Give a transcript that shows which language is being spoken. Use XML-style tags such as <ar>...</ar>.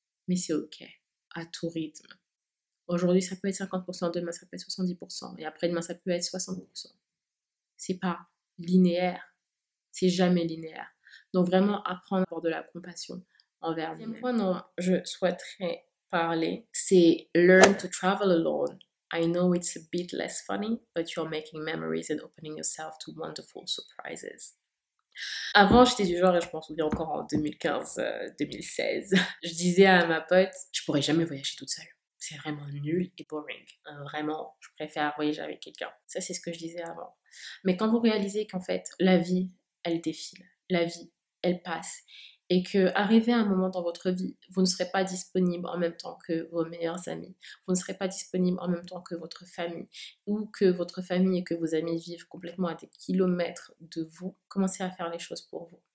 <fr>Mais c'est ok, à tout rythme. Aujourd'hui ça peut être 50%, demain ça peut être 70%, et après demain ça peut être 60%. C'est pas linéaire, c'est jamais linéaire. Donc vraiment apprendre à avoir de la compassion envers nous-mêmes. Deuxième point dont je souhaiterais parler, c'est</fr> <en>learn to travel alone. I know it's a bit less funny, but you're making memories and opening yourself to wonderful surprises.</en> <fr>Avant, j'étais du genre, et je m'en souviens encore en 2015-2016, je disais à ma pote, je pourrais jamais voyager toute seule. C'est vraiment nul et boring. Vraiment, je préfère voyager avec quelqu'un. Ça, c'est ce que je disais avant. Mais quand vous réalisez qu'en fait, la vie, elle défile, la vie, elle passe, et que arrivé à un moment dans votre vie, vous ne serez pas disponible en même temps que vos meilleurs amis, vous ne serez pas disponible en même temps que votre famille, ou que votre famille et que vos amis vivent complètement à des kilomètres de vous, commencez à faire les choses pour vous.</fr>